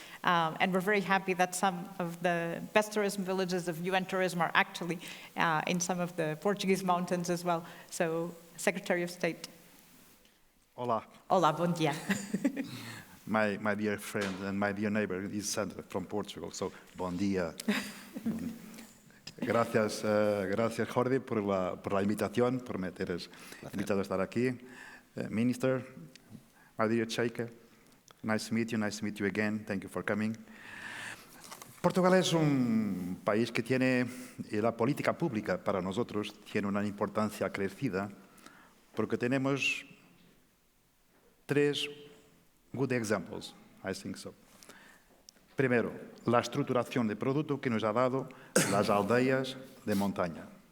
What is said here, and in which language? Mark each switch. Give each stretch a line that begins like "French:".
English: And we're very happy that some of the best tourism villages of UN Tourism are actually in some of the Portuguese mountains as well. So, Secretary of State.
Spanish: Hola.
Portuguese: Hola, bom dia.
English: My dear friend and my dear neighbor is Sandra from Portugal, so
Portuguese: bon dia.
Spanish: Gracias, Jordi, por la invitación,
Portuguese: por me teres invitado
Spanish: a estar aquí.
English: Minister, my dear Sheikh, nice to meet you again. Thank you for coming.
Spanish: Portugal es un país que tiene, la política pública para nosotros tiene una importancia crecida porque tenemos
English: 3 good examples, I think so.
Spanish: Primero, la estructuración de producto que nos ha dado las aldeas de montaña.